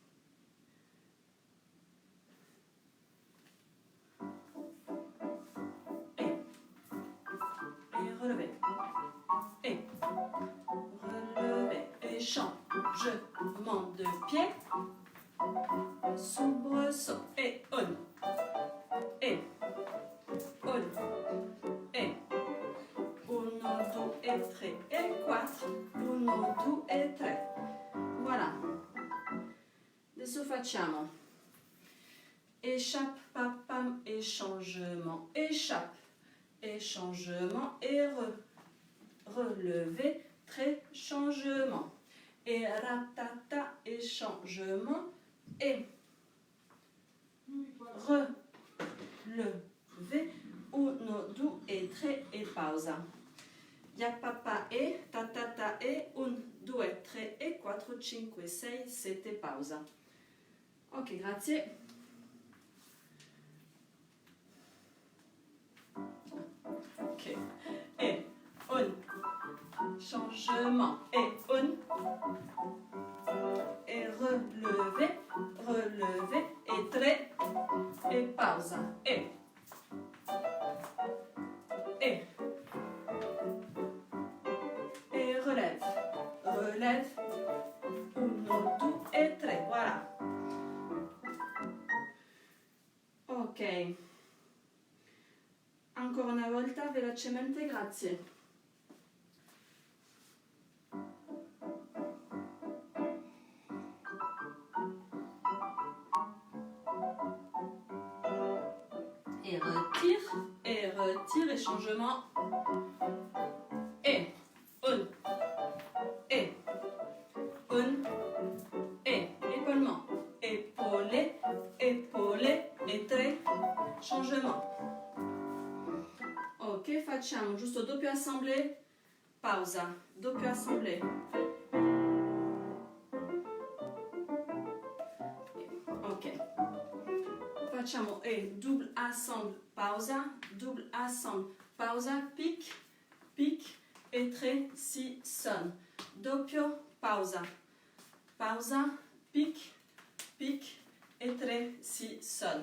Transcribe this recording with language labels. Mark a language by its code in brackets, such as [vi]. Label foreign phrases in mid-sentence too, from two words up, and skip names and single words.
[fr] Et relevé, et relevé, et changement de pied, soubresaut, et on, et 1, 2 et 3 et 4, 1, 2 e 3. Voilà. [it] Adesso facciamo [fr] échappe, papam, et changement, échappe, et changement, et relevé, très changement, et ratata, et changement, et relevé, 1, 2 et 3 et pausa. [it] Ya papà e, tatata e, 1, 2, 3 e 4, 5, 6, 7, pausa. Ok, grazie. [fr] Ok, et un, changement, et un, et relevé, et 3, et pausa, et relève, 1, 2 e 3, voilà. [it] Ok, ancora una volta velocemente, grazie. [fr] Et retire, et changement, et un, et épaulement, épaulé, et 3, changement. [it] Ok, facciamo giusto doppio assemblée, pausa, doppio assemblée. Ok, facciamo e [fr] double assemble, [it] pausa, [fr] double assemble, [it] pausa, pic, e 3, si, son, doppio, pausa, pic, e 3, si, son.